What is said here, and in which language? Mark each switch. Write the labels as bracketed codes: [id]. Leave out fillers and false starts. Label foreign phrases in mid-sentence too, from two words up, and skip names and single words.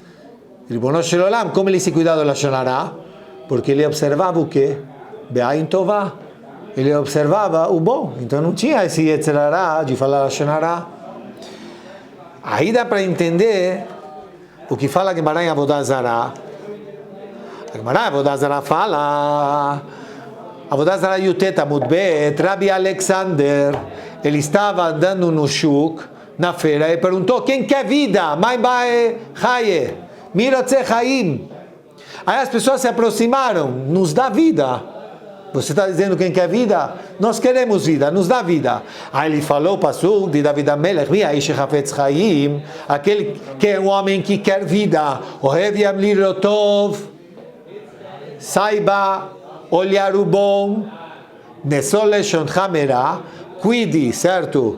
[he] רבונו של עולם, [pt] como ele se cuidava do [he] לשון הרע? [pt] Porque ele observava o quê? [he] בעין טובה. [pt] Ele observava o bom, então não tinha esse [he] יצר הרע [pt] de falar [he] לשון הרע. [pt] Aí dá para entender o que fala a Gemara em Avodah Zarah. A Gemara em Avodah Zarah fala, Avodah Zarah Yutet [he] עמוד ב, [pt] Rabbi Alexander, ele estava andando no Shuk, na feira, e perguntou, quem quer vida? [he] מאן בעי חיי, מי רוצה חיים. [pt] Aí as pessoas se aproximaram, nos dá vida. Você está dizendo quem quer vida? Nós queremos vida, nos dá vida. Aí ele falou o pasuk de David HaMelech, aquele que é um homem que quer vida, saiba olhar o bom, cuide, certo?